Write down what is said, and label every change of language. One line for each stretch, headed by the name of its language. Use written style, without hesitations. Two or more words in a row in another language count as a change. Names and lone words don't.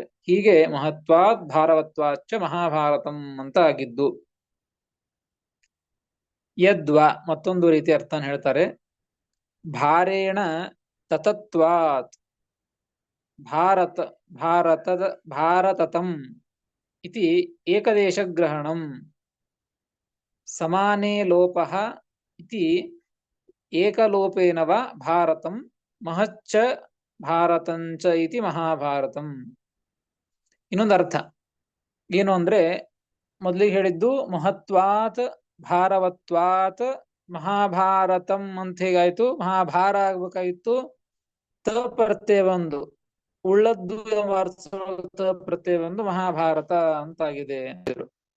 Kannada: ಹೀಗೆ
Sanskrit: ಮಹತ್ವಾತ್ ಭಾರವತ್ವಾಚ್ಚ ಮಹಾಭಾರತಂ
Kannada: ಅಂತ ಆಗಿದ್ದು. ಯದ್ವಾ ಮತ್ತೊಂದು ರೀತಿ ಅರ್ಥನ ಹೇಳ್ತಾರೆ.
Sanskrit: ಭಾರೇಣ ತತತ್ವಾತ್ ಭಾರತತಂ ಇತಿ ಏಕದೇಶಗ್ರಹಣಂ ಸಮಾನೇ ಲೋಪಃ ಇತಿ ಏಕಲೋಪೇನ ವಾ ಭಾರತಂ ಮಹಚ್ಚ ಭಾರತಂಚ ಇತಿ ಮಹಾಭಾರತಂ.
Kannada: ಇನ್ನೊಂದು ಅರ್ಥ ಏನು ಅಂದ್ರೆ, ಮೊದಲಿಗೆ ಹೇಳಿದ್ದು
Sanskrit: ಮಹತ್ವಾತ್ ಭಾರವತ್ವಾತ್ ಮಹಾಭಾರತಂ
Kannada: ಅಂತ ಹೇಗಾಯ್ತು? ಮಹಾಭಾರ ಆಗ್ಬೇಕಾಗಿತ್ತು. ತ ಪ್ರತ್ಯಯ ಒಂದು ಉಳ್ಳದ್ದು ಎಂಬ ಅರ್ಥ ತ ಪ್ರತ್ಯಯ ಒಂದು ಮಹಾಭಾರತ ಅಂತಾಗಿದೆ.